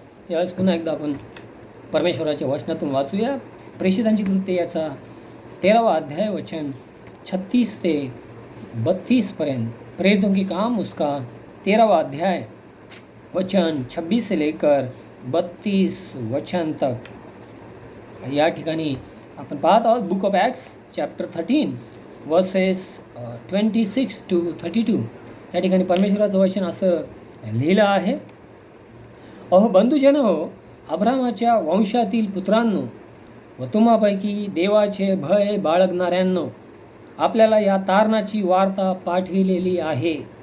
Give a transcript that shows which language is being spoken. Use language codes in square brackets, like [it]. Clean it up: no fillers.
[mr] यावेळेस पुन्हा एकदा आपण परमेश्वराच्या वचनातून वाचूया. प्रेषितांची कृत्ये याचा 13वा अध्याय वचन 36 ते 32 पर्यंत. [hi] प्रेरितों की काम उसका 13वां अध्याय वचन 26 से लेकर 32 वचन तक. [mr] या ठिकाणी आपण पाहत आहोत [en] Book of Acts chapter 13 verses 26 to 32. [mr] या ठिकाणी परमेश्वराचं वचन असं लिहिलं आहे. अहो बंधुजन हो, अब्रामाच्या वंशातील पुत्रांनो व तुम्हापैकी देवाचे भय बाळगणाऱ्यांनो, आपल्याला या तारणाची वार्ता पाठविलेली आहे.